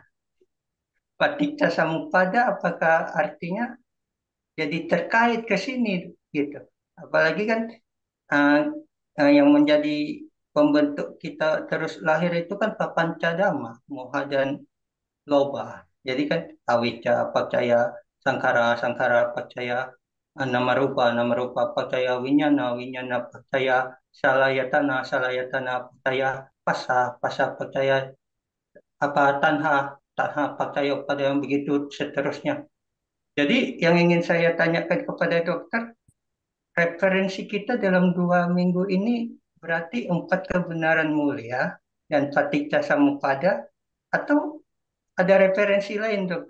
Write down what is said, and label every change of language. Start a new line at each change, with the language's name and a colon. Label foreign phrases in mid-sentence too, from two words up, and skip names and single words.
Indonesian: Paticca samuppada apakah artinya jadi terkait ke sini gitu. Apalagi kan uh, yang menjadi pembentuk kita terus lahir itu kan papancadama, moha dan loba. Jadi kan
Pali: awicca, pacaya, sangkara, sangkara, pacaya, nama rupa, pacaya, winyana, winyana, pacaya, salayatana, salayatana, pacaya, pasa, pasa, pacaya, apa, tanha, tanha, pacaya,
Indonesian: pada yang begitu seterusnya. Jadi yang ingin saya tanyakan kepada dokter, referensi kita dalam 2 minggu ini berarti empat kebenaran mulia dan paticca samuppada atau ada referensi lain, dokter?